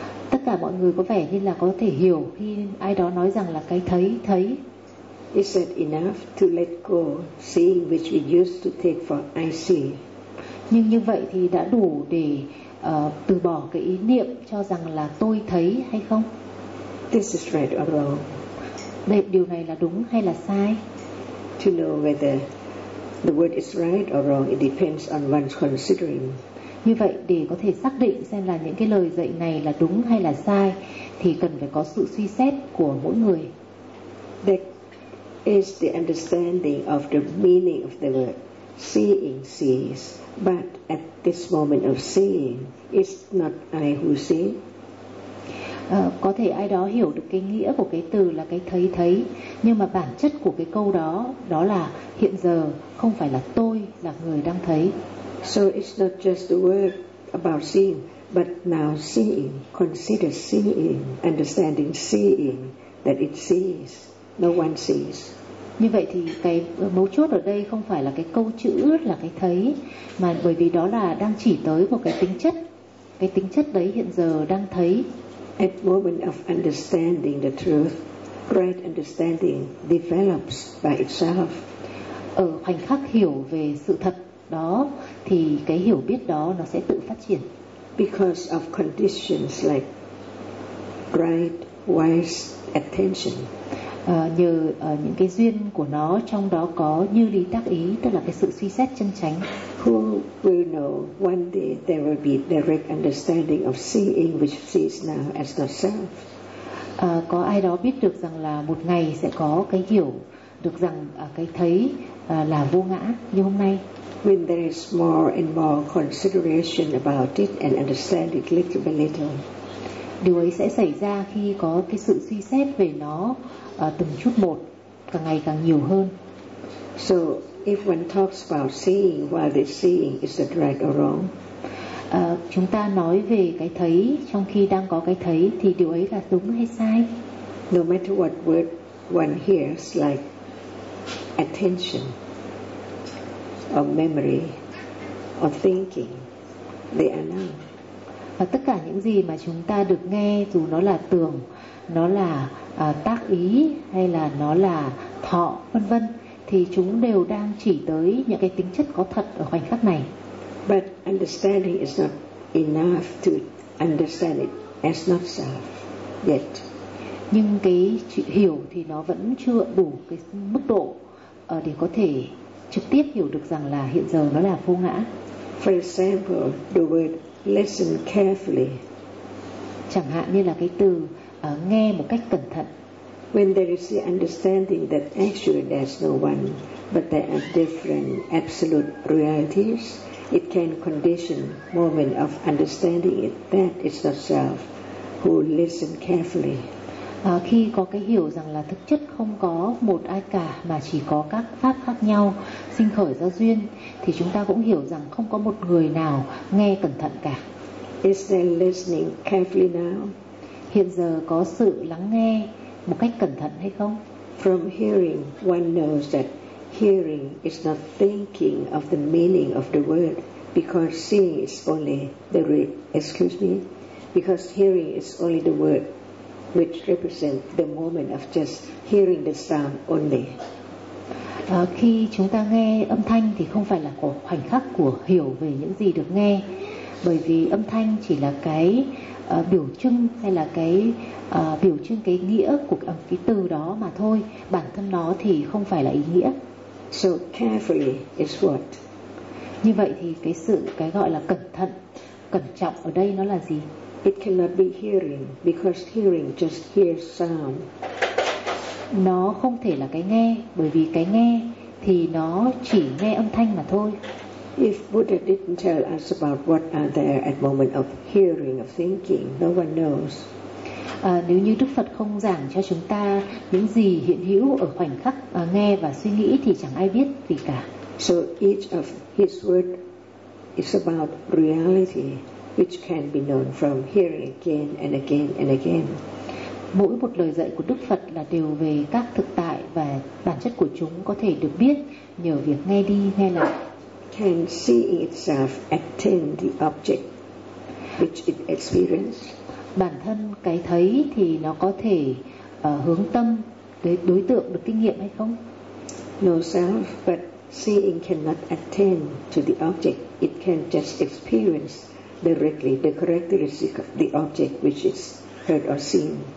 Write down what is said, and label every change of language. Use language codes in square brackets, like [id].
[vi] Tất cả mọi người có vẻ như là có thể hiểu khi ai đó nói rằng là cái thấy, thấy. [en] Is it enough to let go seeing which we used to take for I see? [vi] Nhưng như vậy thì đã đủ để từ bỏ cái ý niệm cho rằng là tôi thấy hay không? [en] This is right or wrong. [vi] Đây, điều này là đúng hay là sai? [en] To know whether the word is right or wrong, it depends on one's considering. [vi] Như vậy để có thể xác định xem là những cái lời dạy này là đúng hay là sai thì cần phải có sự suy xét của mỗi người. [en] That is the understanding of the meaning of the word seeing sees, but at this moment of seeing, it's not I who see. [vi] Có thể ai đó hiểu được cái nghĩa của cái từ là cái thấy thấy, nhưng mà bản chất của cái câu đó đó là hiện giờ không phải là tôi là người đang thấy. [en] So it's not just the word about seeing, but now seeing, consider seeing, understanding seeing that it sees, no one sees. [vi] Như vậy thì cái mấu chốt ở đây không phải là cái câu chữ là cái thấy, mà bởi vì đó là đang chỉ tới một cái tính chất, cái tính chất đấy hiện giờ đang thấy. [en] At moment of understanding the truth, right understanding develops by itself. [vi] Ở khoảnh khắc hiểu về sự thật đó thì cái hiểu biết đó nó sẽ tự phát triển. [en] Because of conditions like right, wise attention. [vi] Nhờ những cái duyên của nó, trong đó có như lý tác ý, tức là cái sự suy xét chân chánh. [en] Who will know one day there will be direct understanding of seeing which sees now as not self? [vi] Có ai đó biết được rằng là một ngày sẽ có cái hiểu được rằng cái thấy là vô ngã như hôm nay? [en] When there is more and more consideration about it and understand it little by little. [vi] Điều ấy sẽ xảy ra khi có cái sự suy xét về nó từng chút một, càng ngày càng nhiều hơn. [en] So if one talks about seeing while they're seeing, is it right or wrong? [vi] Chúng ta nói về cái thấy trong khi đang có cái thấy thì điều ấy là đúng hay sai? [en] No matter what word one hears, like attention or memory or thinking, they are now. [vi] Và tất cả những gì mà chúng ta được nghe, dù nó là tưởng nó là tác ý hay là nó là thọ vân vân, thì chúng đều đang chỉ tới những cái tính chất có thật ở khoảnh khắc này. [en] But understanding is not enough to understand it as not self yet. [vi] Nhưng cái hiểu thì nó vẫn chưa đủ cái mức độ để có thể trực tiếp hiểu được rằng là hiện giờ nó là vô ngã. [en] For example, the word listen carefully. [vi] Chẳng hạn như là cái từ nghe một cách cẩn thận. [en] When there is the understanding that actually there's no one, but there are different absolute realities, it can condition moment of understanding it that is the self who listen carefully. [vi] Khi có cái hiểu rằng là thực chất không có một ai cả mà chỉ có các pháp khác nhau sinh khởi ra duyên, thì chúng ta cũng hiểu rằng không có một người nào nghe cẩn thận cả. [en] Is there listening carefully now? [vi] Hiện giờ có sự lắng nghe một cách cẩn thận hay không? [en] From hearing, one knows that hearing is not thinking of the meaning of the word, because seeing is only the because hearing is only the word which represent the moment of just hearing the sound only. [vi] Khi chúng ta nghe âm thanh thì không phải là của khoảnh khắc của hiểu về những gì được nghe, bởi vì âm thanh chỉ là cái biểu trưng hay là cái biểu trưng cái nghĩa của cái từ đó mà thôi, bản thân nó thì không phải là ý nghĩa. [en] So carefully is what? [vi] Như vậy thì cái sự cái gọi là cẩn thận, cẩn trọng ở đây nó là gì? [en] It cannot be hearing, because hearing just hears sound. [vi] Nó không thể là cái nghe, bởi vì cái nghe thì nó chỉ nghe âm thanh mà thôi. [en] If Buddha didn't tell us about what are there at moment of hearing, of thinking, no one knows. [vi] Nếu như Đức Phật không giảng cho chúng ta những gì hiện hữu ở khoảnh khắc nghe và suy nghĩ thì chẳng ai biết gì cả. [en] So each of his word is about reality, which can be known from hearing again and again and again. [vi] Mỗi một lời dạy của Đức Phật là đều về các thực tại và bản chất của chúng có thể được biết nhờ việc nghe đi nghe lại. [en] Can seeing itself attain the object which it experiences? [vi] Bản thân cái thấy thì nó có thể hướng tâm tới đối tượng được kinh nghiệm hay không? [en] No self, but seeing cannot attain to the object. It can just experience directly the characteristic of the object which is heard or seen.